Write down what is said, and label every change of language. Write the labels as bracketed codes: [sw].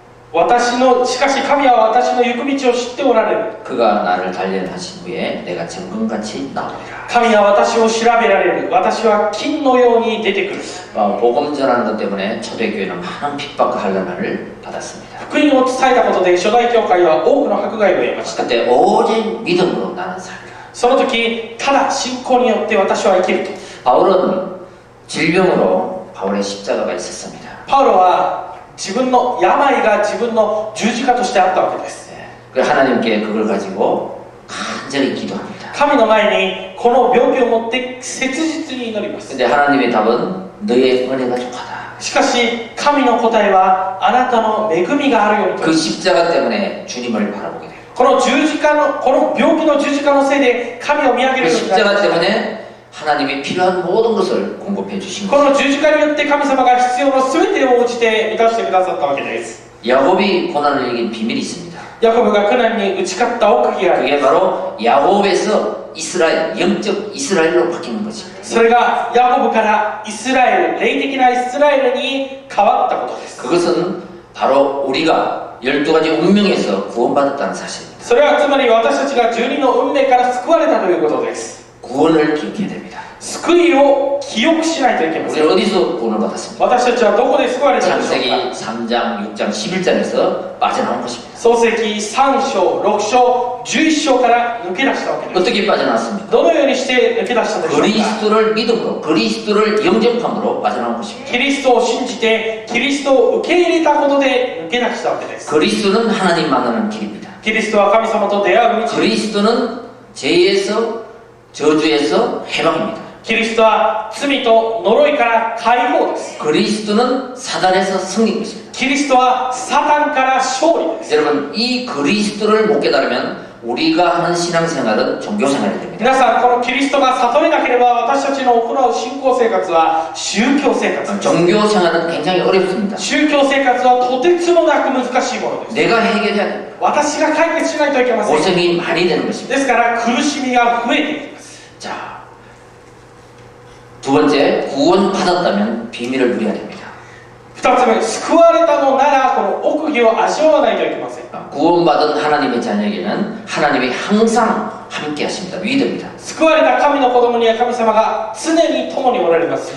[ja] しかし神は私の行く道を知っておられる。 [ko] 그가 나를 단련하신 후에 내가 정금같이 나오리라. [ja] 神は私を調べられる。私は金のように出てくる。 [ko] 복음 전하는 것 때문에 초대교회는 많은 핍박과 환난을 받았습니다. [ja] 福音を伝えたことで初代教会は多くの迫害を得ました。 [ko] 그때 오직 믿음으로 나는 살리라. [ja] その時、ただ信仰によって私は生きると。 [ko] 바울은 질병으로 바울의 십자가가 있었습니다. [ja] パウロは自分の病が自分の十字架としてあったわけです。 [ko] 그 하나님께 그걸 가지고 간절히 기도합니다. [ja] 神の前にこの病気を持って切実に祈ります。 [ko] 근데 하나님의 답은 너의 은혜가 족하다. [ja] しかし神の答えはあなたの恵みがあるようにと。 [ko] 그 십자가 때문에 주님을 바라보게 돼요. [ja] この病気の十字架のせいで神を見上げ [ko] 그 [ja] るようになりま [ko] 십자가 [ja] した。 [ko] 때문에 하나님이 필요한 모든 것을 공급해 주신 [ja] こ [ko] 거예요. [ja] の十字架によって神様が必要の全てを応じて満たしてくださったわけです。 [ko] 야곱이 고난을 이긴 비밀이 있습니다. [ja] ヤコブが苦難に打ち勝った奥義がある。 [ko] 그게 바로 야곱에서 이스라엘, 영적 이스라엘로 바뀌는 것입니다. [ja] それがヤコブからイスラエル、霊的なイスラエルに変わったことです。 [ko] 그것은 바로 우리가 12가지 운명에서 구원받았다는 사실입니다. [ja] それはつまり私たちが12の運命から救われたということです。 [ko] 구원을 기억해야 됩니다. [ja] 救いを記憶しないといけません。 [ko] 우리는 어디서 구원을 받았습니까? [ja] 私たちはどこで救われたのでしょう [ko] 창세기 [ja] か。 [ko] 3장, 6장, 11장에서 빠져나온 것입니다. [ja] 創世記3章、6章、11章から抜け出したわけです。 [ko] 어떻게 빠져나왔습니까? [ja] どのようにして抜け出したでしょうか。 [ko] 그리스도를 믿음으로, 그리스도를 영접함으로 빠져나온 것입니다. [ja] キリストを信じてキリストを受け入れたことで抜け出したわけです。 [ko] 그리스도는 하나님 만나는 길입니다. [ja] キリストは神様と出会う道。 [ko] 그리스도는 죄에서 저주에서 해방입니다. [ja] キリストは罪と呪いから解放です。 [ko] 그리스도는 사단에서 승리인 것입니다. [ja] キリストはサタンから勝利です。 [ko] 여러분, 이 그리스도를 못 깨달으면 우리가 하는 신앙생활은 종교생활이 됩니다. [ja] 皆さん、このキリストが悟れなければ私たちの行う信仰生活は宗教生活です。 [ko] 종교생활은 굉장히 어렵습니다. [ja] 宗教生活はとてつもなく難しいものです。 [ko] 내가 해결해야 됩니다. [ja] 私が解決しないといけません。 [ko] 고생이 많이 되는 것입니다. [ja] ですから苦しみが増えていきます。 [ko] 자, 두 번째, 구원받았다면 비밀을 누려야 됩니다. [ja] 二つ目、救われたのならこの奥義を味わわないといけません。 [ko] 구원받은 하나님의 자녀에게는 하나님이 항상 함께 하십니다. 위드입니다. [ja] 救われた神の子供には神様が常に共におられます。